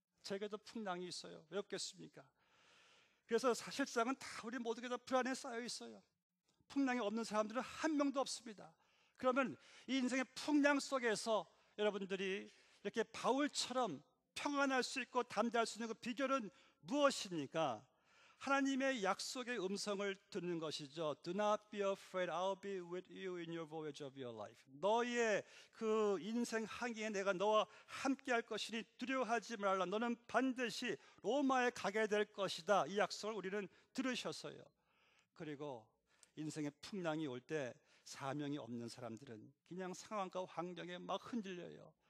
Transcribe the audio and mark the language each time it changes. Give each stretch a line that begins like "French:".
Korean: 제게도 풍랑이 있어요. 왜 없겠습니까? 그래서 사실상은 다 우리 모두가 다 불안에 쌓여 있어요. 풍랑이 없는 사람들은 한 명도 없습니다. 그러면 이 인생의 풍랑 속에서 여러분들이 이렇게 바울처럼 평안할 수 있고 담대할 수 있는 그 비결은 무엇입니까? 하나님의 약속의 음성을 듣는 것이죠.
English: Do not be afraid, I'll be with you in your voyage of your life.
Korean: 너의 그 인생 항해에 내가 너와 함께 할 것이니 두려워하지 말라. 너는 반드시 로마에 가게 될 것이다. 이 약속을 우리는 들으셨어요. 그리고 인생의 풍랑이 올 때 사명이 없는 사람들은 그냥 상황과 환경에 막 흔들려요.